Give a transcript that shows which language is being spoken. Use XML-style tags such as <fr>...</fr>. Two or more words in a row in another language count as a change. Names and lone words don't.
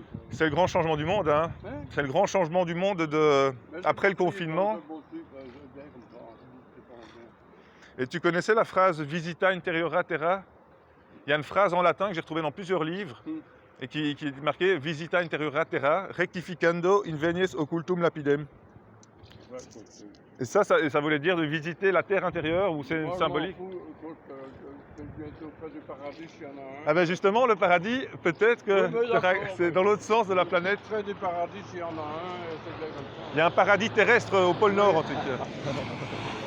<fr>C'est le grand changement du monde, hein. C'est le grand changement du monde après le confinement. Et tu connaissais la phrase</fr> <la>Visita interiora terra?</la> <fr>Il y a une phrase en latin que j'ai retrouvée dans plusieurs livres et qui est marquée</fr> <la>Visita interiora terra, rectificando invenies occultum lapidem.</la> <fr>Et ça voulait dire de visiter la terre intérieure ou c'est symbolique? Du paradis, s'il y en a un. Ah ben justement, le paradis, peut-être que c'est dans l'autre sens de la planète. Près du paradis, s'il y en a un, c'est bien comme ça. Il y a un paradis terrestre au pôle Nord en tout cas.</fr>